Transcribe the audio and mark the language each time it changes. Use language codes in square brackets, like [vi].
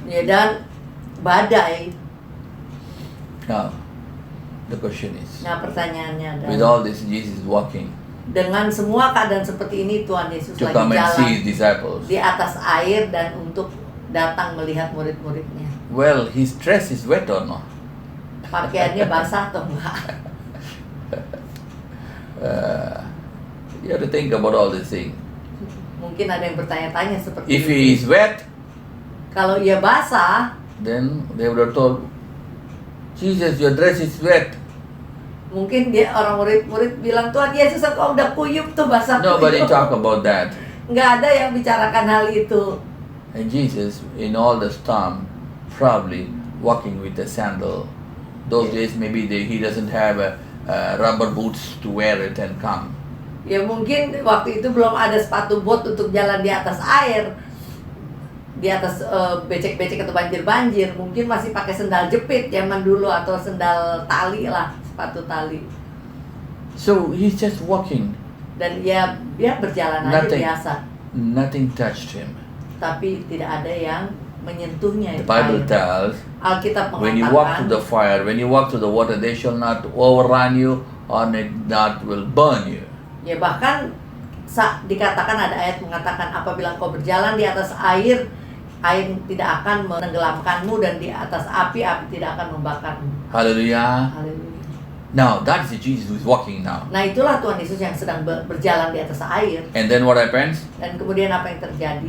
[id] ya dan badai. [en] Now, the question is, [id] Nah pertanyaannya [en] with [id] adalah, [en] all this, Jesus is walking [id] dengan semua keadaan seperti ini Tuhan Yesus [en] to [id] lagi [en] come and see [id] jalan [en] His disciples. [id] di atas air dan untuk datang melihat murid-muridnya. [en] Well, his dress is wet or not? [id] Pakaiannya basah atau enggak? [en] You have to think about all these things. [id] Mungkin ada yang bertanya-tanya seperti [en] If [id] itu. [en] he is wet, [id] Kalau ia basah, [en] then they would have told, Jesus, your dress is wet. [id] mungkin dia orang murid-murid bilang, Tuhan Yesus engkau udah kuyup tuh basah [en] Nobody [id] kuyup. [en] talk about that. [id] Nggak ada yang bicarakan hal itu. [en] And Jesus, in all the storm, probably walking with a sandal. Those days, maybe he doesn't have rubber boots to wear it and come. [id] Ya mungkin waktu itu belum ada sepatu bot untuk jalan di atas air, di atas becek-becek atau banjir-banjir. Mungkin masih pakai sendal jepit zaman dulu atau sendal tali lah, sepatu tali. [en] So he's just walking. [id] Dan dia berjalan aja [en] Nothing. [id] biasa, [en] Nothing touched him. [id] tapi tidak ada yang menyentuhnya. [en] The Bible [id] air. [en] tells, [id] Alkitab [en] when you walk [id] mengatakan, [en] through the fire, when you walk through the water, they shall not overrun you, or it not will burn you. [id] ya bahkan dikatakan ada ayat mengatakan apabila engkau berjalan di atas air, air tidak akan menenggelamkanmu, dan di atas api, api tidak akan membakarmu. [en] Hallelujah. [id] Haleluya. [en] Now, that is Jesus who is walking now. [id] Nah itulah Tuhan Yesus yang sedang berjalan di atas air. [en] And then what happens? [id] Dan kemudian apa yang terjadi?